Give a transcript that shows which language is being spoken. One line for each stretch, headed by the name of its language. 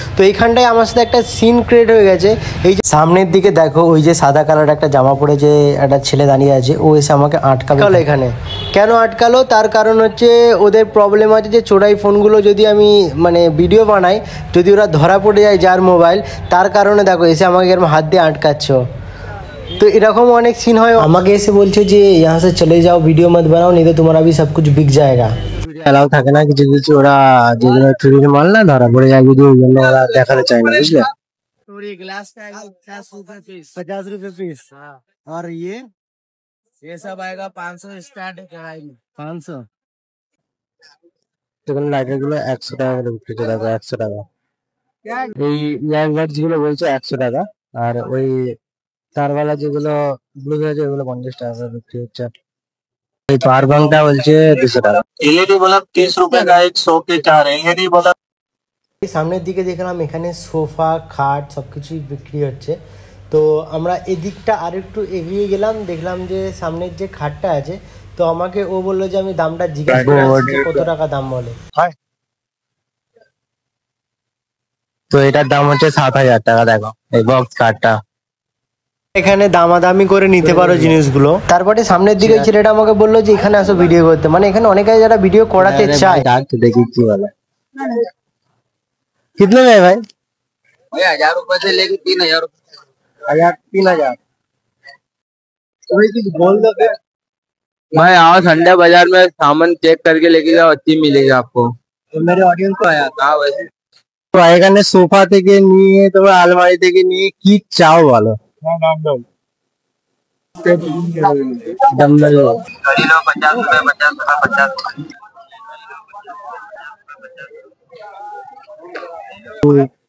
Bangla: তো এইখানটায় আমার সাথে একটা সিন ক্রিয়েট হয়ে গেছে। এই যে সামনের দিকে দেখো, ওই যে সাদা কালার একটা জামা পরে যে একটা ছেলে দাঁড়িয়ে আছে, ও এসে আমাকে আটকালো এখানে। কেন আটকালো? তার কারণ হচ্ছে ওদের প্রবলেম আছে যে চোরাই ফোনগুলো যদি আমি মানে ভিডিও বানাই, যদি ওরা ধরা পড়ে যায় যার মোবাইল, তার কারণে দেখো এসে আমাকে এরকম হাত দিয়ে আটকাচ্ছ। तो এরকম অনেক সিন হয়। আমাকে এসে বলছে যে
Hindi: यहाँ से चले जाओ, वीडियो मत बनाओ, नहीं तो तुम्हारा भी सब कुछ बिक जाएगा।
Bangla: অ্যালাউ থাকে না কিছু কিছু, ওরা যেগুলো চুরির মাল না ধরা পড়ে যায়, যদি ওই জন্য ওরা দেখাতে চায় না, বুঝলে।
Hindi: ग्लास का 50 रुपए पीस। और ये सब आएगा 500 स्टार्ट है कढ़ाई में 500।
Bangla: তখন লাইটার গুলো 100 টাকা করে বিক্রি করে, 100 টাকা। এই ইয়ারবাডস গুলো বলছে 100 টাকা। আর ওই তারওয়ালা যেগুলো ব্লুটুথ আছে ওগুলো 50 টাকা করে বিক্রি হচ্ছে। এই পাওয়ার ব্যাংকটা বলছে 200 টাকা।
Hindi: एलईडी बल्ब 30 रुपए का 100 के 4 एलईडी बल्ब।
Bangla: সামনের দিকে দেখলাম এখানে সোফা খাট সবকিছুই বিক্রি হচ্ছে। তো আমরা এদিকটা আরেকটু এগিয়ে গেলাম, দেখলাম যে সামনের যে খাটটা আছে, তো আমাকে ও বললো যে আমি দামটা জিজ্ঞাসা করছি কত টাকা দাম বলে। তো এটার দাম হচ্ছে 7,000 টাকা। দেখো এই বক্স কার্ডটা এখানে দামাদামি করে নিতে পারো জিনিসগুলো। তারপরে সামনের দিকে ছেলেটা আমাকে বললো যে এখানে আসো ভিডিও করতে, মানে এখানে অনেকে যারা ভিডিও করাতে চায়।
Hindi: देखिए की वाला कितने में है भाई? 1000 रुपए से लेके 3000 3000 बोल दो फिर। भाई आओ संडे बाजार में सामान चेक करके लेके जाओ, अच्छी मिलेगी आपको। तो मेरे ऑडियंस को आया हाँ वैसे
Bangla: তো এখানে সোফা থেকে নিয়ে তোমার আলমারি থেকে নিয়ে কি চাও বলো? ডম্বল
Hindi: घड़ी लो 50 रुपए 50 रुपए 50